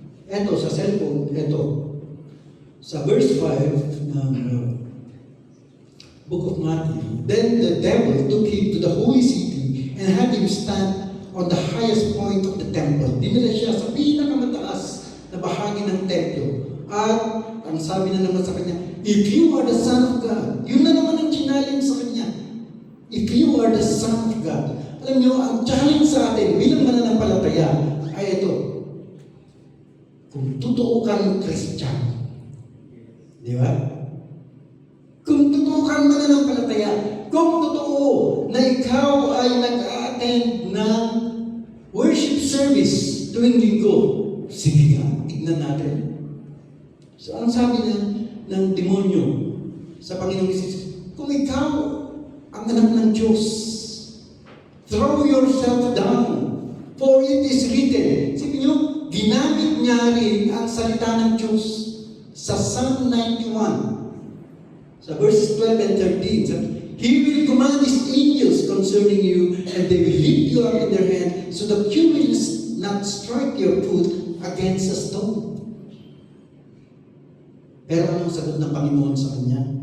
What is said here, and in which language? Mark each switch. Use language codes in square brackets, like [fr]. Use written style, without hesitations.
[tl] Eto, sa cellphone, sa [en] verse 5 ng Book of Matthew, then the devil took him to the holy city and had him stand on the highest point of the temple. [tl] Dinala siya sa pinakamataas na bahagi ng templo. At ang sabi na naman sa kanya, [en] if you are the Son of God, [tl] yun na naman ang challenge sa kanya. [en] If you are the Son of God. [tl] Alam niyo, ang challenge sa atin bilang mananampalataya ay ito. Kung totoo kang Christian, di ba? Kung totoo kang mananampalataya, kung totoo na ikaw ay nag-attend ng worship service tuwing linggo, sige nga, tignan natin. So, ang sabi ng demonyo sa Panginoong Isus, kung ikaw ang anak ng Diyos, [en] throw yourself down, for it is written. [tl] Sabi niyo, ginamit niya rin ang salita ng Diyos sa Psalm 91. [en] Sa verses 12 and 13, [tl] sabi, [en] He will command His angels concerning you, and they will lift you up in their hand, so that you will not strike your foot against a stone. [tl] Pero anong sagot ng Panginoon sa kanya?